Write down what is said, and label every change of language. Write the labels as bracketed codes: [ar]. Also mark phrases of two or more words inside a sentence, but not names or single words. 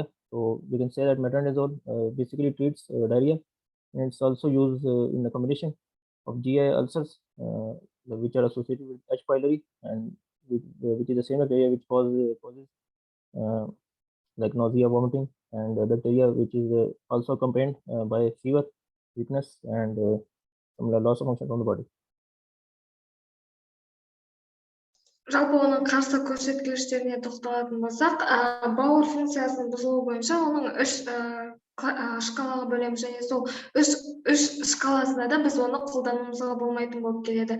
[en] So we can say that metronidazole basically treats diarrhea, and it's also used in the combination of GI ulcers, which are associated with H. pylori, and which is the same bacteria which causes like nausea, vomiting, and bacteria which is also accompanied by fever, weakness, and some loss of function from the body. [kk] Жалпы оның қарсы көрсеткіштеріне тоқталатын болсақ, бауыр функциясының бұзылуы бойынша оның 3 шкалаға бөлеміз, және сол 3 шкаласында да біз оны қолдануымызға болмайтын болып келеді.